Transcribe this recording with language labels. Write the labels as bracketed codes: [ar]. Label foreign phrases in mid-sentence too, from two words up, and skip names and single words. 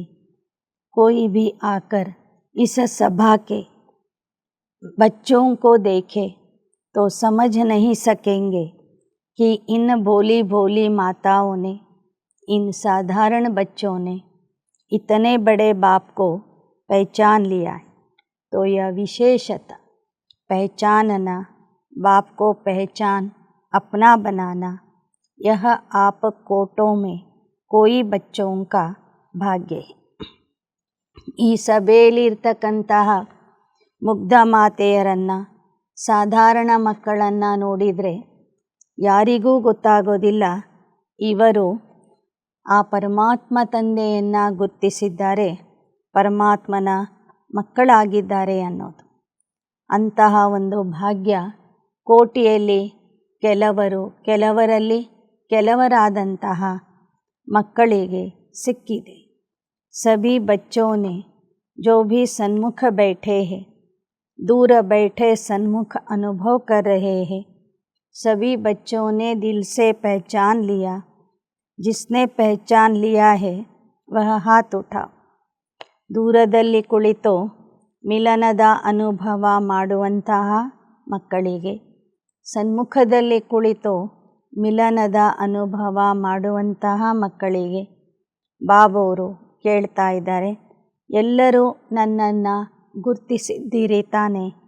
[hi] कोई भी आकर इस सभा के बच्चों को देखे तो समझ नहीं सकेंगे कि इन भोली भोली माताओं ने, इन साधारण बच्चों ने इतने बड़े बाप को पहचान लिया है. तो यह विशेषता पहचानना, बाप को पहचान अपना बनाना, यह आप कोटों में कोई बच्चों का भाग्य है. [kn] ಈ ಸಭೆಯಲ್ಲಿರ್ತಕ್ಕಂತಹ ಮುಗ್ಧ ಮಾತೆಯರನ್ನು, ಸಾಧಾರಣ ಮಕ್ಕಳನ್ನು ನೋಡಿದರೆ ಯಾರಿಗೂ ಗೊತ್ತಾಗೋದಿಲ್ಲ ಇವರು ಆ ಪರಮಾತ್ಮ ತಂದೆಯನ್ನು ಗುರ್ತಿಸಿದ್ದಾರೆ, ಪರಮಾತ್ಮನ ಮಕ್ಕಳಾಗಿದ್ದಾರೆ ಅನ್ನೋದು. ಅಂತಹ ಒಂದು ಭಾಗ್ಯ ಕೋಟಿಯಲ್ಲಿ ಕೆಲವರಲ್ಲಿ ಕೆಲವರಾದಂತಹ ಮಕ್ಕಳಿಗೆ ಸಿಕ್ಕಿದೆ. [hi] सभी बच्चों ने जो भी सन्मुख बैठे हैं, दूर बैठे सन्मुख अनुभव कर रहे हैं, सभी बच्चों ने दिल से पहचान लिया. जिसने पहचान लिया है वह हाथ उठाओ. [kn] ದೂರದಲ್ಲಿ ಕುಳಿತು ಮಿಲನದ ಅನುಭವ ಮಾಡುವಂತಹ ಮಕ್ಕಳಿಗೆ, ಸನ್ಮುಖದಲ್ಲಿ ಕುಳಿತು ಮಿಲನದ ಅನುಭವ ಮಾಡುವಂತಹ ಮಕ್ಕಳಿಗೆ ಬಾಬವರು ಕೇಳ್ತಾ ಇದ್ದಾರೆ, ಎಲ್ಲರೂ ನನ್ನನ್ನು ಗುರ್ತಿಸಿದ್ದೀರಿ ತಾನೆ?